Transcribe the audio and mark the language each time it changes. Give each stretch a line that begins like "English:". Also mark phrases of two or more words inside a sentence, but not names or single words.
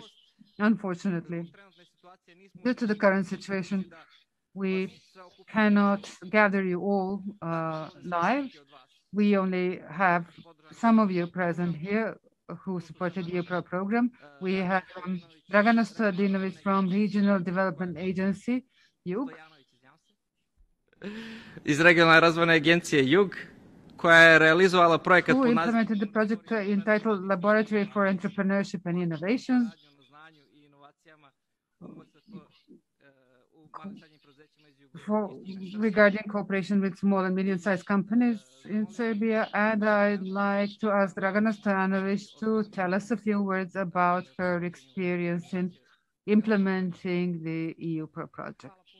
English: Unfortunately, due to the current situation, we cannot gather you all live. We only have some of you present here who supported the UPRA program. We have Dragana Stojadinovic from Regional Development Agency, JUG.
Serbian: Iz Regionalne razvojne agencije JUG, koja je realizovala projekat
English: who
Serbian: pod
English: implemented the project entitled Laboratory for Entrepreneurship and Innovations regarding cooperation with small and medium-sized companies in Serbia. And I'd like to ask Dragana Stojanovic to tell us a few words about her experience in implementing the EU project.